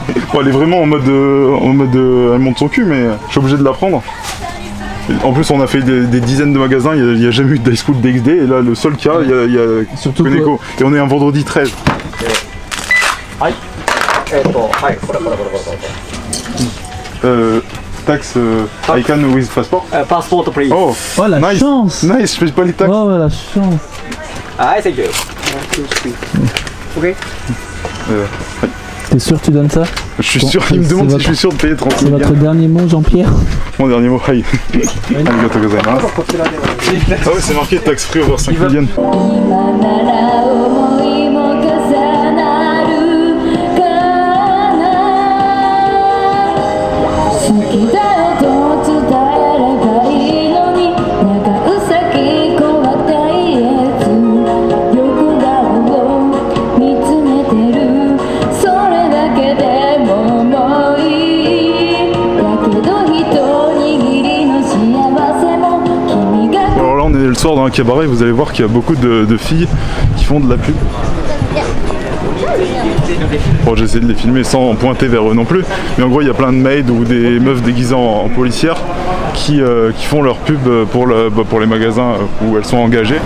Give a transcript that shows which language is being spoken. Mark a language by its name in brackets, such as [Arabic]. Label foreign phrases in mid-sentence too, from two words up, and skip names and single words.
[French] Bon, elle est vraiment en mode elle monte son cul, mais je suis obligé de la prendre. En plus on a fait des dizaines de magasins, il n'y a jamais eu de High School DxD, et là le seul cas, il y a Surtout Koneko. Et on est un vendredi 13. [English] Taxe Icon with passport. Passport, please. Oh, [French] Oh la [English] nice. [French] chance. Nice, je fais pas les taxes. Oh la chance. [English] Hi, thank you. [French] Ok. T'es sûr que tu donnes ça? Je suis Bon, sûr, il me c'est demande si votre- je suis sûr de payer 30 C'est 000 votre yens. dernier mot, Jean-Pierre? Mon dernier mot, hi. [Japanese] ありがとうございます. [French] Ah ouais, c'est marqué [English] tax free over 5 000 yens. [Japanese] 今なら思いも重なるかな好きだよと伝えればいいのに願う先怖たいやつ横顔を見つめてるそれだけでももういいだけど一握りの幸せも君が [French] Alors là on est le soir dans un cabaret, vous allez voir qu'il y a beaucoup de filles qui font de la pub. Bon, j'essaie de les filmer sans pointer vers eux non plus, mais en gros il y a plein de maids ou des meufs déguisées en policières qui font leur pub pour les magasins où elles sont engagées.